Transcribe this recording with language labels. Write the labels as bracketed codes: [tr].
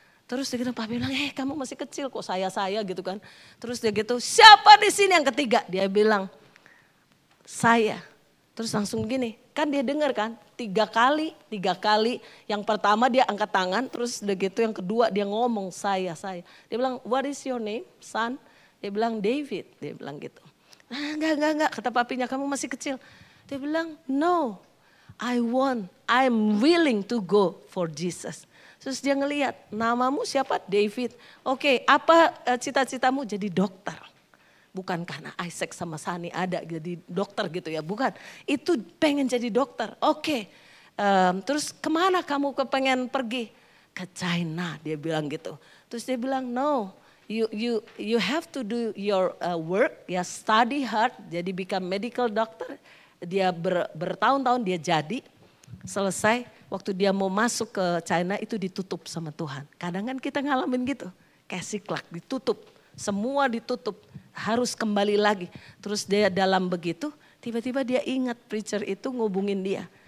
[id] Terus dia gitu papi bilang kamu masih kecil kok saya gitu kan. Terus dia gitu siapa di sini yang ketiga? Dia bilang saya. Terus langsung gini kan dia dengar kan tiga kali. Yang pertama dia angkat tangan terus udah gitu yang kedua dia ngomong saya. Dia bilang [en] what is your name son? [id] Dia bilang David. Dia bilang gitu. Enggak, kata papinya kamu masih kecil. Dia bilang [en] no, I'm willing to go for Jesus. [id] Terus dia ngelihat namamu siapa? David. Oke, apa cita-citamu? Jadi dokter. Bukan karena Isaac sama Sani ada jadi dokter gitu ya, bukan. Itu pengen jadi dokter, oke. Terus kemana kamu kepengen pergi? Ke China, dia bilang gitu. Terus dia bilang no. [en] You have to do your work, ya study hard, jadi become medical doctor. [id] Dia bertahun-tahun dia jadi, selesai waktu dia mau masuk ke China itu ditutup sama Tuhan. Kadang kan kita ngalamin gitu, kayak siklak ditutup, semua ditutup, harus kembali lagi. Terus dia dalam begitu, tiba-tiba dia ingat preacher itu ngubungin dia.